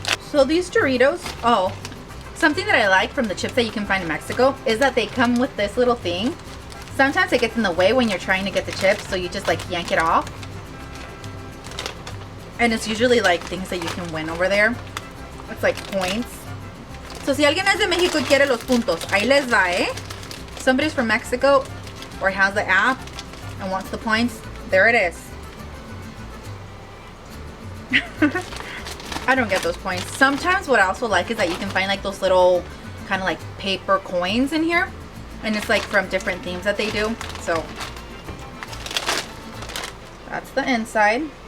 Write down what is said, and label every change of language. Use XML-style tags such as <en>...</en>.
<en>So these Doritos, something that I like from the chips that you can find in Mexico is that they come with this little thing. Sometimes it gets in the way when you're trying to get the chips, so you just like yank it off. And it's usually like things that you can win over there. It's like points. So</en> <es>si alguien es de México y quiere los puntos, ahí les va, eh?</es> <en>Somebody's from Mexico or has the app and wants the points, there it is. I don't get those points. Sometimes what I also like is that you can find like those little kind of like paper coins in here. And it's like from different themes that they do. So that's the inside.</en>